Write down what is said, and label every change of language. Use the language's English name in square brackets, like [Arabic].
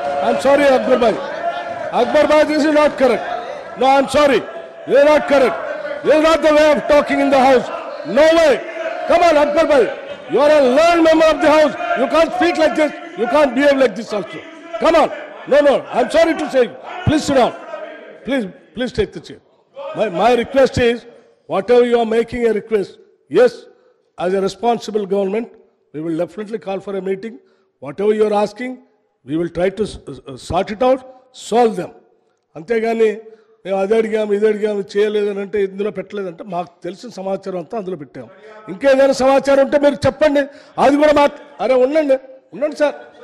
[English] I am sorry Akbar bhai, this is not correct. No I am sorry, ये not correct. This is not the way of talking in the house. No way. Come on, Akbar bhai. You are a learned member of the house. You can't speak like this. You can't behave like this also. Come on. No. I'm sorry to say. Please sit down. Please take the chair. My request is, whatever you are making a request, yes, as a responsible government, we will definitely call for a meeting. Whatever you are asking, we will try to sort it out, solve them. [Telugu] అంతేగాని మేము అది అడిగాము ఇది అడిగాము చేయలేదని అంటే ఇందులో పెట్టలేదంటే మాకు తెలిసిన సమాచారం అంతా అందులో పెట్టాము. ఇంకేదైనా సమాచారం ఉంటే మీరు చెప్పండి, అది కూడా అరే ఉండండి సార్.